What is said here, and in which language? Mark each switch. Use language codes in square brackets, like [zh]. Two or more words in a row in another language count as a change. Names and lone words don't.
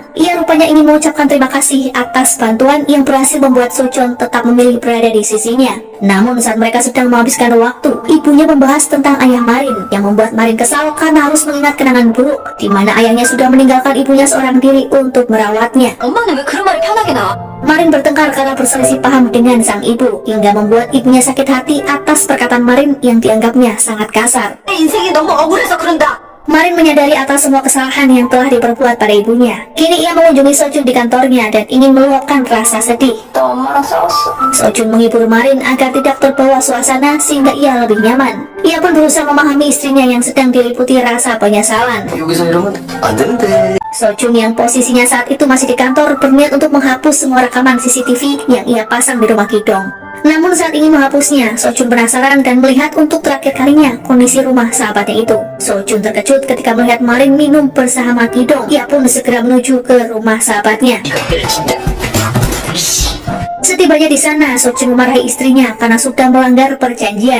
[id] Ia rupanya ingin mengucapkan terima kasih atas bantuan yang berhasil membuat Sojun tetap memilih berada di sisinya. Namun saat mereka sedang menghabiskan waktu, ibunya membahas tentang ayah Marin yang membuat Marin kesal karena harus mengingat kenangan buruk di mana ayahnya sudah meninggalkan ibunya seorang diri untuk merawatnya. [ko] 엄마는 왜 그런 말이 편하게 나와? [id] Marin bertengkar karena berselisih paham dengan sang ibu hingga membuat ibunya sakit hati atas perkataan Marin yang dianggapnya sangat kasar. [ko] 내 인생이 너무 억울해서 그런다. [id] Marin menyadari atas semua kesalahan yang telah diperbuat pada ibunya. Kini ia mengunjungi Sojun di kantornya dan ingin meluapkan rasa sedih. [ko] 나 엄마랑 싸웠어. [id] Sojun menghibur Marin agar tidak terbawa suasana sehingga ia lebih nyaman. Ia pun berusaha memahami istrinya yang sedang diliputi rasa penyesalan. [ko] 여기서 이러면 안 되는데. [id] Sojun yang posisinya saat itu masih di kantor berniat untuk menghapus semua rekaman CCTV yang ia pasang di rumah Kidong. Namun saat ingin menghapusnya, Sojun penasaran dan melihat untuk terakhir kalinya kondisi rumah sahabatnya itu. Sojun terkejut ketika melihat Marin minum bersama Kidong. Ia pun segera menuju ke rumah sahabatnya. Setibanya di sana, Sojun memarahi istrinya karena sudah melanggar perjanjian.